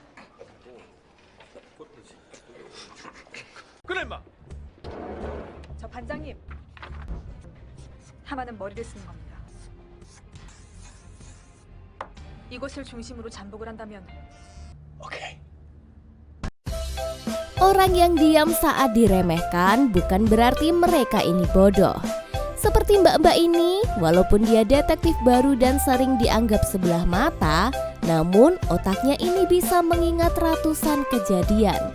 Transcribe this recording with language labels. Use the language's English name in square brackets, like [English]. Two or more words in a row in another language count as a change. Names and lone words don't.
[Korean] 그래 임마. 저 반장님, 하마는 머리를 쓰는 겁니다. 이곳을 중심으로 잠복을 한다면 오케이. [Indonesian] Orang yang diam saat diremehkan bukan berarti mereka ini bodoh. Seperti mbak-mbak ini, walaupun dia detektif baru dan sering dianggap sebelah mata, namun otaknya ini bisa mengingat ratusan kejadian.